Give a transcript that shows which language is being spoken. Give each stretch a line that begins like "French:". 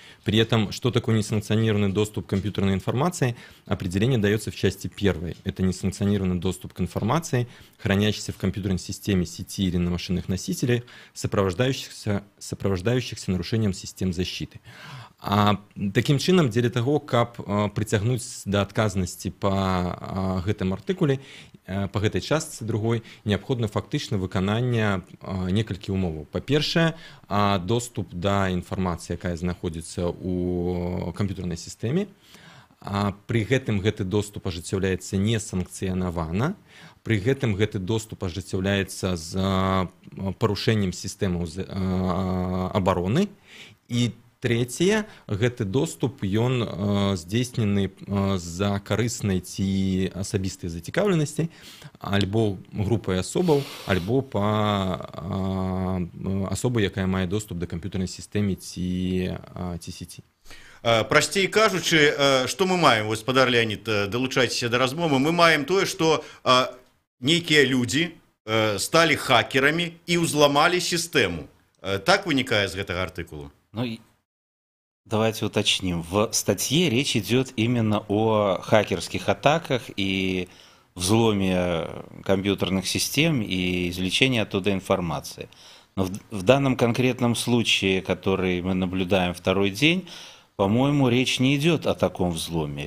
Russian: При этом, что такое несанкционированный доступ к компьютерной информации, определение дается в части 1. Это несанкционированный доступ к информации, хранящейся в компьютерной системе сети или на машинных носителях, сопровождающихся нарушением систем защиты.
Belarusian: Таким чынам, дзеля таго, каб прыцягнуць да адказнасці па гэтым артыкуле, па гэтай частцы другой, неабходна фактычна выкананне некалькі умоваў. Па-першае, доступ да інфармацыі, якая знаходзіцца ў камп'ютарнай сістэме. Пры гэтым гэты доступ ажыццяўляецца несанкцыянавана. Пры гэтым гэты доступ ажыццяўляецца з парушэннем сістэмаў абароны. І трэцяе, гэты доступ ён здзейснены з-за карыснай ці асабістай зацікаўленасці альбо групай асобаў, альбо па асобы, якая мае доступ да камп'ютарнай сістэмы ці сеці. Прасцей кажучы, што мы маем, гаспадар Леонид, далучайцеся да размовы, мы маем тое, што нейкія людзі сталі хакерамі і ўзламалі сістэму. Так вынікае з гэтага артыкулу?
Russian: Давайте уточним. В статье речь идет именно о хакерских атаках и взломе компьютерных систем и извлечении оттуда информации. Но в данном конкретном случае, который мы наблюдаем второй день, по-моему, речь не идет о таком взломе.